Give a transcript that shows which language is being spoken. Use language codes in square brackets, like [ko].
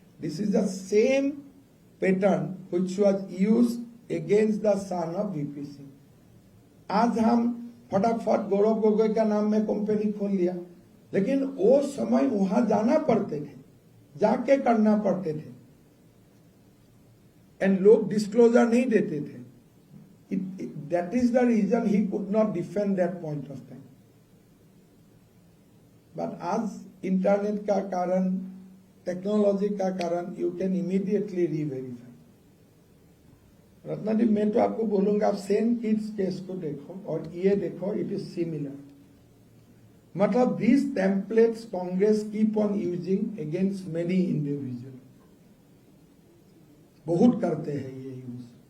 [en] This is the same pattern which was used against the son of VP Singh. [hi] आज हम फटाफट गौरव गोगोई का नाम में कंपनी खोल लिया, लेकिन वो समय वहां जाना पड़ते थे, जाके करना पड़ते थे, एंड लोग डिस्क्लोजर नहीं देते थे. [en] That is the reason he could not defend that point of time. But as internet [hi] का कारण, टेक्नोलॉजी का कारण, [en] you can immediately re-verify. [hi] Ratnadeep, मैं तो आपको बोलूंगा आप सेंट किट्स केस को देखो और ये देखो, [en] It is similar. मतलब these templates Congress keep on using against many individual. [hi] बहुत करते हैं ये यूज.